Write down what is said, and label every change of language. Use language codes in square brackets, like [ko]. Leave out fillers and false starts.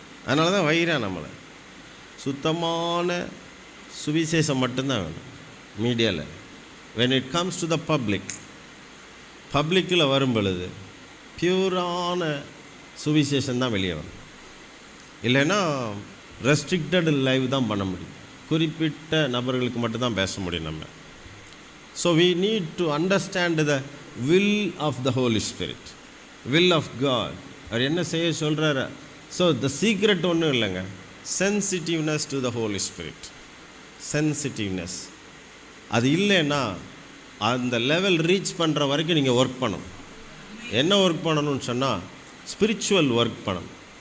[ta] அதனால தான் வைரான் நம்மளை. சுத்தமான சுவிசேஷம் மட்டும்தான் வேணும் மீடியாவில். [en] when it comes to the [ta] பப்ளிக்கில் வரும் பொழுது பியூரான சுவிசேஷம் தான் வெளியே வரும். இல்லைன்னா ரெஸ்ட்ரிக்டட் லைவ் தான் பண்ண முடியும், குறிப்பிட்ட நபர்களுக்கு மட்டும்தான் பேச முடியும் நம்ம. [en] So we need to understand the will of the Holy Spirit, will of God. [ta] அவர் என்ன செய்ய சொல்கிறாரு? [en] so the secret [ta] ஒன்றும் இல்லைங்க, [en] Sensitiveness to the Holy Spirit. [ta] Sensitiveness அது இல்லைன்னா அந்த லெவல் ரீச் பண்ணுற வரைக்கும் நீங்கள் ஒர்க் பண்ணணும். என்ன ஒர்க் பண்ணணும்னு சொன்னால் ஸ்பிரிச்சுவல் ஒர்க் பண்ணணும்.